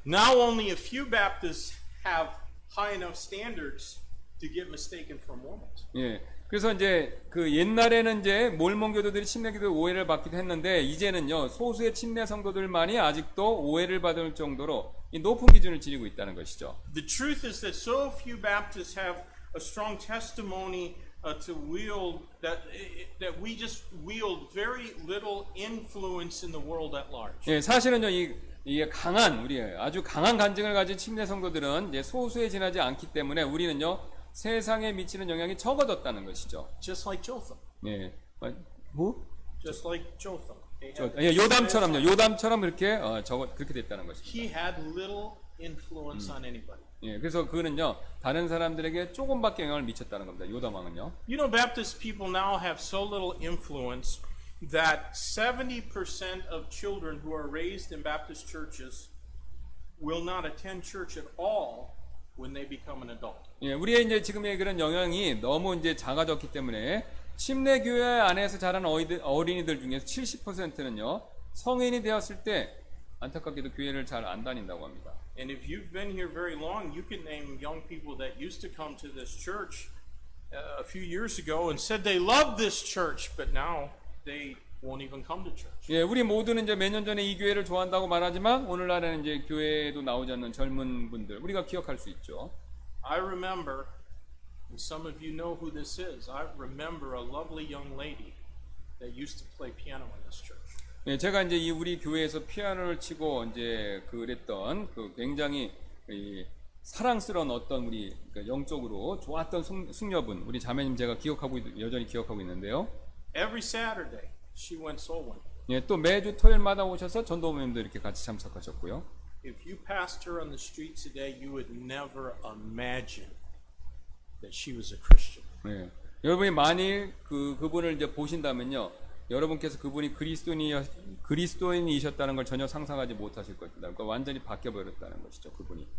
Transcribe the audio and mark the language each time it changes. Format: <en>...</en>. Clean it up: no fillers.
<en>Now only a few Baptists have high enough standards to get mistaken for Mormons.</en> <ko>예. 그래서 이제 그 옛날에는 이제 몰몬교도들이 침례기도 오해를 받기도 했는데 이제는요 소수의 침례 성도들만이 아직도 오해를 받을 정도로 이 높은 기준을 지니고 있다는 것이죠.</ko> <en>The truth is that so few Baptists have a strong testimony to wield that we just wield very little influence in the world at large.</en> <ko>예, 사실은요 이게 우리 아주 강한 간증을 가진 침례 성도들은 이제 소수에 지나지 않기 때문에 우리는요 세상에 미치는 영향이 적어졌다는 것이죠.</ko> <en>Just like Jotham.</en> <ko>예, 뭐?</ko> <en>Just like Jotham.</en> <ko>예, 요담처럼 이렇게 그렇게 됐다는 것이죠.</ko> <en>He had little influence on anybody.</en> <ko>예, 그래서 그는요 다른 사람들에게 조금밖에 영향을 미쳤다는 겁니다. 요담 왕은요.</ko> <en>You know, Baptist people now have so little influence that 70% of children who are raised in Baptist churches will not attend church at all when they become an adult.</en> <ko>예, 우리의 이제 지금의 그런 영향이 너무 이제 작아졌기 때문에 침례교회 안에서 자란 어린이들 중에서 70%는요 성인이 되었을 때 안타깝게도 교회를 잘 안 다닌다고 합니다.</ko> <en>And if you've been here very long, you can name young people that used to come to this church a few years ago and said they loved this church, but now they won't even come to church.</en> <ko>예, 우리 모두는 이제 몇 년 전에 이 교회를 좋아한다고 말하지만 오늘날에는 이제 교회에도 나오지 않는 젊은 분들 우리가 기억할 수 있죠.</ko> <en>I remember, and some of you know who this is, I remember a lovely young lady that used to play piano in this church.</en> <ko>예, 제가 이제 이 우리 교회에서 피아노를 치고 이제 그랬던 그 굉장히 사랑스러운 어떤 우리 그러니까 영적으로 좋았던 숙녀분 우리 자매님 제가 여전히 기억하고 있는데요.</ko> <en>Every Saturday, she went soul winning.</en> <ko>예, 또 매주 토요일마다 오셔서 전도 모임도 이렇게 같이 참석하셨고요.</ko> <en>If you passed her on the street today, you would never imagine that she was a Christian.</en> <ko>예. 여러분이 만일 그분을 이제 보신다면요, 여러분께서 그분이 그리스도인이셨다는 걸 전혀 상상하지 못하실 것입니다. 그러니까 완전히 바뀌어버렸다는 것이죠, 그분이.</ko>